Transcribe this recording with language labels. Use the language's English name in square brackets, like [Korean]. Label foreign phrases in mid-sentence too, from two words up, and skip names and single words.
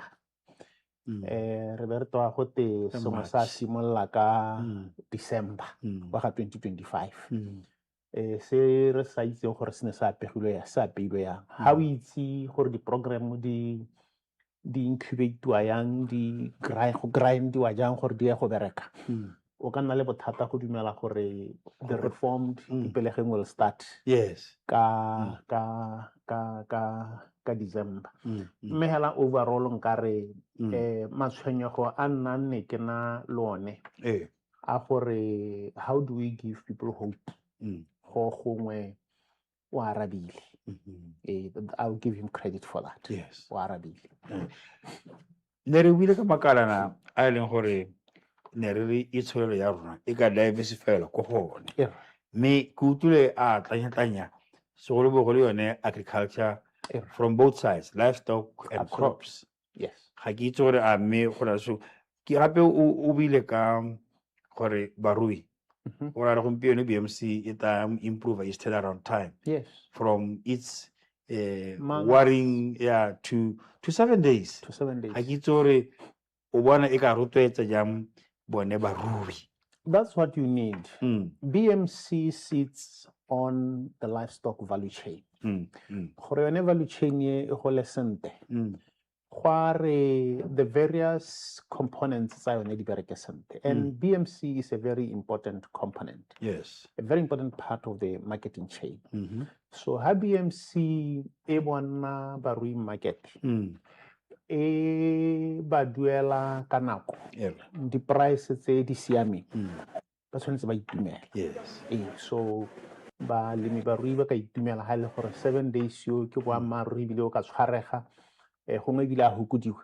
[Tswana] Re be re toa go te sengwe sa simolola ka December wa ga 2025. Se re sa itseng gore se ne sa apeilwe yang. Ha o itse gore di-program di incubate-wa yang, di grindiwa jang gore di ya go bereka. O ka nna le bothata go dumela gore [English] the reformed [Tswana] ipelege [English] will start [Tswana] ka December. Mme hela overall nkare matshwenyego a nna nne ke na lone a gore [English] how do we give people hope [Tswana] go gongwe o arabile. [English] I'll give him credit for that. [Tswana] O arabile. Ne re buile ka makalana a eleng gore ne re re itshwelo ya rona e ka diversify ko gone mme ke utlwile a tlanya segolobogolo yone [English] agriculture from both sides, livestock and crops. [Tswana] Ga ke itse gore a mme go na so ke gape o buile ka gore barui gore re gompieno BMC e tla [English] improve its turnaround time from its worrying [Tswana] to 7 days. Ga ke itse gore o bona e ka rotloetsa jang bone barui. [English] That's what you need. BMC sits on the livestock value chain. [Tswana] Gore yone [English] value chain [Tswana] e go lesente. [English] The various components [Tswana] tsa yone di bereke sente. [English] And BMC is a very important component. A very important part of the marketing chain. [Tswana] So ha BMC e bona barui market ba duela ka nako di price tse di siameng ba tshwanetse ba itumela. So balemi barui ba ka itumela ha le gore 7 days yo ke boammaaruri ebile o ka tshwarega gongwe ebile a hokodiwa.